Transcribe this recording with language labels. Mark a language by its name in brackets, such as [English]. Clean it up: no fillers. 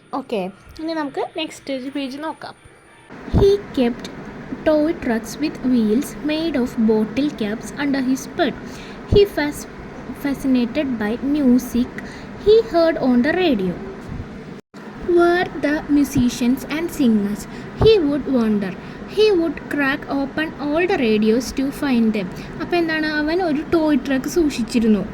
[Malayalam] Okay, ഇനി നമുക്ക് next page നോക്കാം. [English] He kept toy trucks with wheels made of bottle caps under his bed. He was fascinated by music he heard on the radio. Were the musicians and singers? He would wonder. He would crack open all the radios to find them. [Malayalam] അപ്പോൾ അവൻ ഒരു toy truck സൂക്ഷിച്ചിരുന്നു.